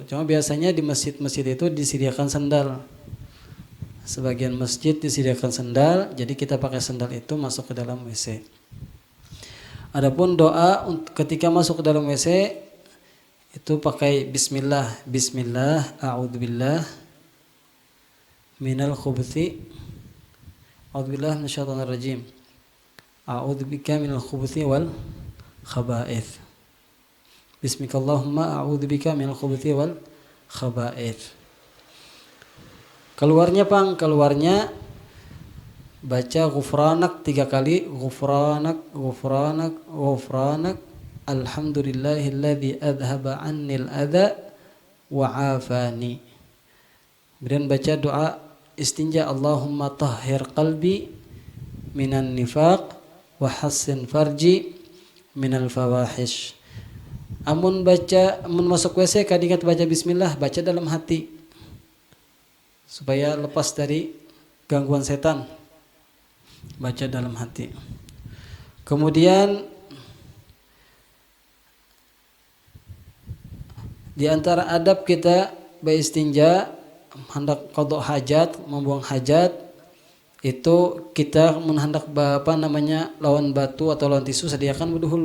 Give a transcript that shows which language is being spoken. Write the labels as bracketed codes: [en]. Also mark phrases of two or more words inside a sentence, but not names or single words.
[id] Cuma biasanya di masjid-masjid itu disediakan sandal. Sebagian masjid disediakan sandal, jadi kita pakai sandal itu masuk ke dalam WC. Adapun doa ketika masuk ke dalam WC itu pakai bismillah, bismillah, [ar] أعوذ بالله من الخبث أعوذ بالله من الشيطان الرجيم أعوذ بك من الخبث والخبائث. بسمك اللهم أعوذ بك من الخبث والخبائث. [id] Keluarnya keluarnya baca ghufranak 3 kali, [ar] غفرانك غفرانك غفرانك, الحمد لله الذي أذهب عني الأذى وعافاني. [id] Kemudian baca doa istinja, [ar] اللهم طهر قلبي من النفاق وحصن فرجي من الفواحش. [bjn] Amun masuk WC kadingat baca bismillah, baca dalam hati supaya lepas dari gangguan setan. [id] Baca dalam hati. Kemudian di antara adab kita beristinja hendak qada hajat, membuang hajat, itu kita hendak lawan batu atau lawan tisu, sediakan dulu.